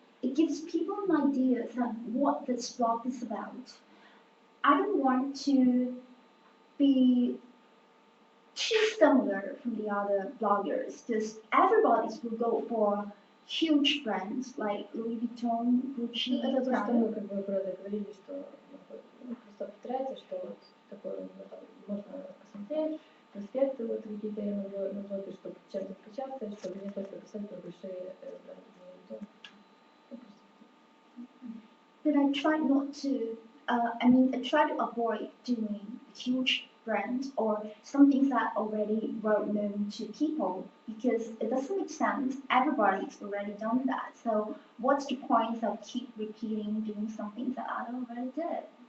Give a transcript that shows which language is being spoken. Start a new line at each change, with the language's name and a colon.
English: It gives people an idea of what this blog is about. I don't want to be too similar from the other bloggers, because everybody will go for huge brands like Louis Vuitton, Gucci,
Russian: Это то, что
English: Prada.
Russian: мы как бы правда говорили, что просто повторяется, что вот такое можно посмотреть, конспекты вот какие-то назвать, чтобы чем-то отличаться, чтобы не только писать про большие бренды.
English: But I try not to, I try to avoid doing huge brands or something that already well known to people because it doesn't make sense. Everybody's already done that. So what's the point of keep repeating doing something that I already did?